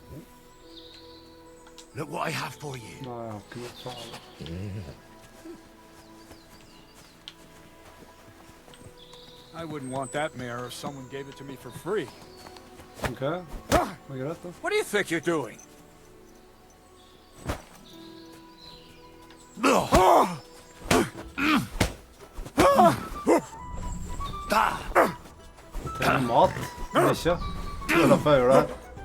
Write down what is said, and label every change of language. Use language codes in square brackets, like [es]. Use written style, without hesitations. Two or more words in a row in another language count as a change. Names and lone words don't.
[en] Look what I have for you. [no] Nei, jeg har ikke noe farlig. [en] I wouldn't want that mare if someone gave it to me for free. [no] Ok, det er greit da. [en] What do you think you're doing? [no] Det er mat, men ikke. Det er derfor jeg gjør det her.